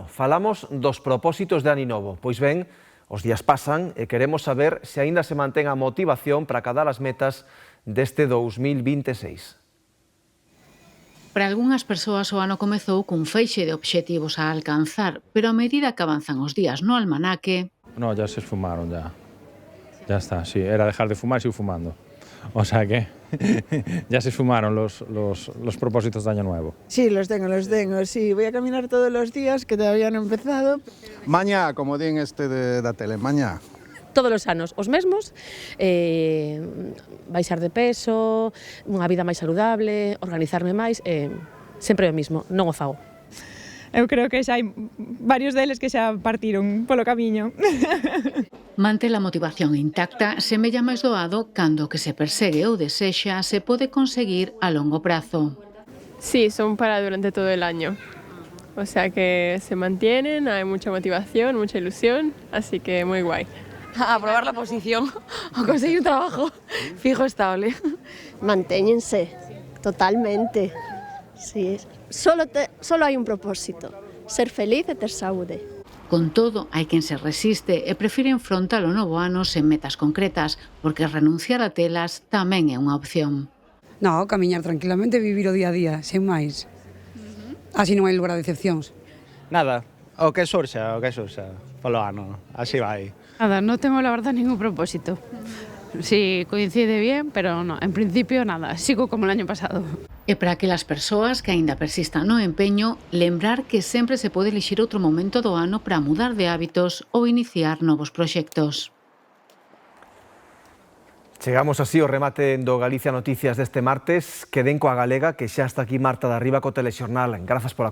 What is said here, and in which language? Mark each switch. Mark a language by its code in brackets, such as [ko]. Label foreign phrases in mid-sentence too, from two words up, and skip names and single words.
[gl] Falamos dos propósitos de Ano Novo. Pois ben, os días pasan e queremos saber se aínda se mantén a motivación para acadar as metas deste 2026. Para algunhas persoas o ano comezou cun feixe de obxectivos a alcanzar, pero a medida que avanzan os días no almanaque... [es] No, ya se esfumaron, ya. Ya está, sí, era dejar de fumar y sigo fumando. O sea que ya se esfumaron los propósitos de Año Nuevo. Sí, los tengo, sí. Voy a caminar todos los días, que todavía no he empezado. [gl] Mañá, como din da tele, mañá. Todos os anos os mesmos, baixar de peso, unha vida máis saludable, organizarme máis, sempre o mismo, non o fago. Eu creo que xa hai varios deles que xa partiron polo camiño. Manter a motivación intacta semella máis doado cando o que se persegue ou desexa se pode conseguir a longo prazo. [es] Sí, son para durante todo el año. O sea que se mantienen, hay mucha motivación, mucha ilusión, así que muy guay. Aprobar la posición o conseguir trabajo fijo estable. [gl] Mantéñense, totalmente. [es] Sí. [gl] Solo hai un propósito, ser feliz e ter saúde. Con todo, hai quen se resiste e prefire enfrontar o novo ano sen metas concretas, porque renunciar a telas tamén é unha opción. No, camiñar tranquilamente e vivir o día a día, sen máis. Así non hai lugar a decepcións. Nada, O que surxa polo ano, así vai. [es] Nada, no tengo la verdad ningún propósito. Sí, coincide bien, pero no, en principio nada, sigo como el año pasado. [gl] E para aquelas persoas que aínda persistan no empeño, lembrar que sempre se pode elixir outro momento do ano para mudar de hábitos ou iniciar novos proxectos. Chegamos así ao remate do Galicia Noticias deste martes. Queden coa galega, que xa está aquí Marta de Arriba co Telexornal.